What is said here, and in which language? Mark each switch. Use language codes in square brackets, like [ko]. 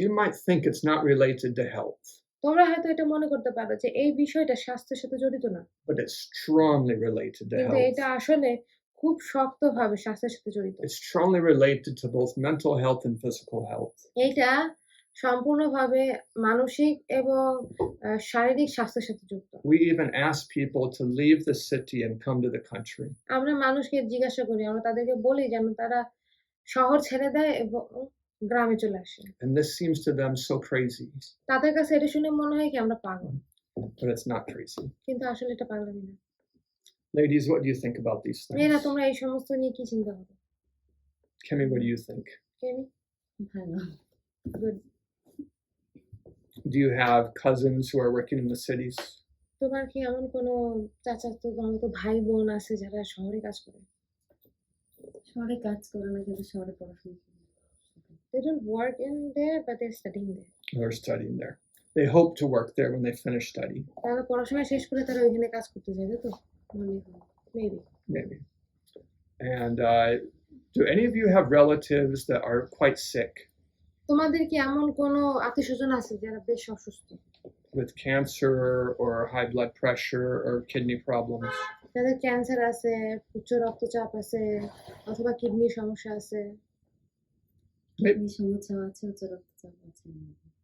[en] You might think it's not related to health, [bn] তোমরা হয়তো এটা মনে করতে পারো যে এই বিষয়টা স্বাস্থ্যের সাথে জড়িত না, [en] but it's strongly related to [bn] কিন্তু [en] health. [bn] এটা আসলে খুব শক্তভাবে স্বাস্থ্যের সাথে জড়িত। [en] It's strongly related to both mental health and physical health. [bn] এটা সম্পূর্ণভাবে মানসিক এবং শারীরিক স্বাস্থ্যের সাথে যুক্ত। [en] We even ask people to leave the city and come to the country. [bn] আমরা মানুষকে জিজ্ঞাসা করি, আমরা তাদেরকে বলি যেন তারা শহর ছেড়ে দেয় এবং গ্রামে চলে আসে। [en] And this seems to them so crazy, [bn] তাদের কাছে এটা শুনে মনে হয় কি আমরা পাগল, [en] but it's not crazy. [bn] কিন্তু আসলে এটা পাগলামি না। [en] Ladies, what do you think about these [bn] মেয়েরা [en] things? [bn] তোমরা এই সমস্ত নিয়ে কি চিন্তা করো? [en] Kimmy, what do you think? [bn] কেমি? ভালো। [en] Good. [bn] Do you have cousins who are working in the cities? তোমার কি এমন কোনো চাচাতো মামাতো ভাই বোন আছে যারা শহরে কাজ করে? শহরে কাজ করে না, কিন্তু শহরে পড়াশোনা করে। [en] They don't work in there, but they're studying there. They're studying there. They hope to work there when they finish study, [bn] তারা পড়াশোনা শেষ করে তারা ওইখানে কাজ করতে যায়, তাই তো? মনে হয়। [en] Maybe. maybe. And do any of you have relatives that are quite sick [bn] তোমাদের কি এমন কোনো আত্মীয়স্বজন আছে যারা বেশ অসুস্থ, [en] with cancer or high blood pressure or kidney problems? [bn] যাদের ক্যান্সার আছে, উচ্চ রক্তচাপ আছে, অথবা কিডনির সমস্যা আছে? কিডনির সমস্যা আছে, উচ্চ রক্তচাপ আছে আমার।